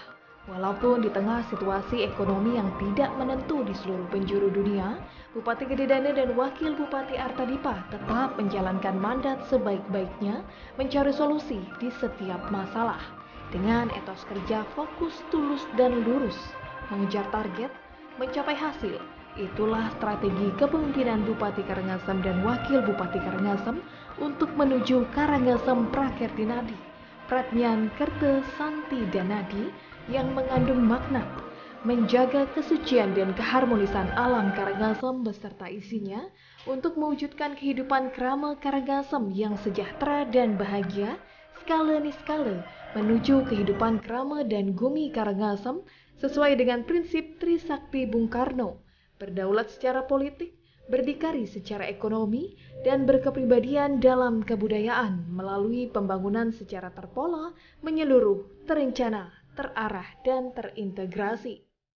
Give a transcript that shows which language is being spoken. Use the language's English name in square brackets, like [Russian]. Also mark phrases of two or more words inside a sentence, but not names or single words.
[Indonesian] Walaupun di tengah situasi ekonomi yang tidak menentu di seluruh penjuru dunia, Bupati Gede Dane dan Wakil Bupati Artadipa tetap menjalankan mandat sebaik-baiknya mencari solusi di setiap masalah. Dengan etos kerja fokus, tulus, dan lurus, mengejar target, mencapai hasil. Itulah strategi kepemimpinan Bupati Karangasem dan Wakil Bupati Karangasem untuk menuju Karangasem Prakertinadi, Pratnyan Kerte Santi Danadi yang mengandung makna menjaga kesucian dan keharmonisan alam Karangasem beserta isinya untuk mewujudkan kehidupan krama Karangasem yang sejahtera dan bahagia skala niskala menuju kehidupan krama dan gumi Karangasem sesuai dengan prinsip Trisakti Bung Karno, berdaulat secara politik, berdikari secara ekonomi, dan berkepribadian dalam kebudayaan melalui pembangunan secara terpola, menyeluruh, terencana, terarah, dan terintegrasi.